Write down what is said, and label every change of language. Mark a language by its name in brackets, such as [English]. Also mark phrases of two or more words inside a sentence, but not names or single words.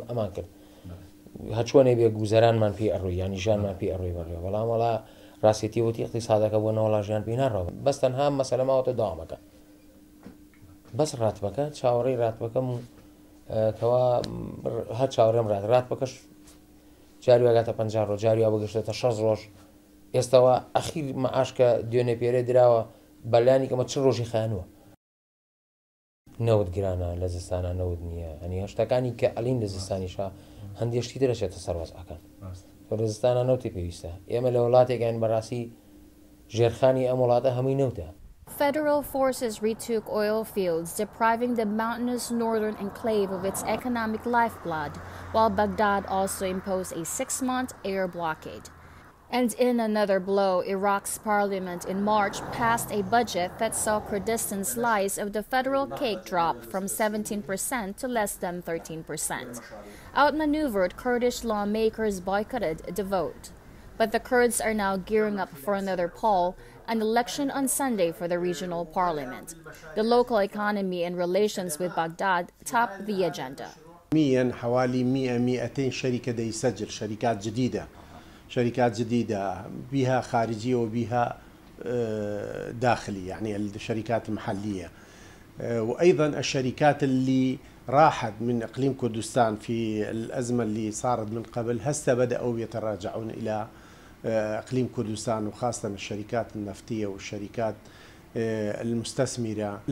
[Central Kurdish] ئەمان کرد هەچوانێ بێ گوزەرانمان پێ ئەڕۆی یانی ژانمان پێ ئەڕۆی بەڕێ بەڵام وەڵا ڕاستێتی وتی اقتصادەکە بۆ نەوەڵا ژیان پێی ناڕەوە بەس تەنها مەسەلە ماوەتە داوامەکە بەس ڕاتبەکە چاوەڕێی ڕاتبەکەم و کەوا هەر چاوەڕێم ڕاتبەکەش جاری وەگاتە 50 ڕۆژ جاری وا بگەشتێتە 6 ڕۆژ ئێستاوە ئەخیر مەعاشکە دوێنێ پێرێ دراوە بەلایانی کەمە چ ڕۆژی خایانووە نەوت گرانە لە زستانە نەوت نییە هەنی هەشتەکانی کە ئەلین لە زستانیشە هەندێشتی دەرەچێتە سەرۆزەکان لە زستانە نەوتی پێویستە ئێمە لە وڵاتێکیان بەڕاستی ژێرخانی ئەم وڵاتە هەمووی نەوتە. [English] Federal forces retook oil fields, depriving the mountainous northern enclave of its economic lifeblood, while Baghdad also imposed a 6-month air blockade. And in another blow, Iraq's parliament in March passed a budget that saw Kurdistan slice of the federal cake drop from 17% to less than 13%. Outmaneuvered, Kurdish lawmakers boycotted the vote. But the Kurds are now gearing up for another poll, an election on Sunday for the regional parliament. The local economy and relations with Baghdad top the agenda. [Arabic] حوالي 100-200 شركة دا يسجل شركات جديدة بها خارجية وبها داخلي، يعني الشركات المحلية، وأيضا الشركات اللي راحت من إقليم كردستان في الأزمة اللي صارت من قبل هسه بدأوا يتراجعون إلى إقليم كردستان، وخاصة الشركات النفطية والشركات المستثمرة.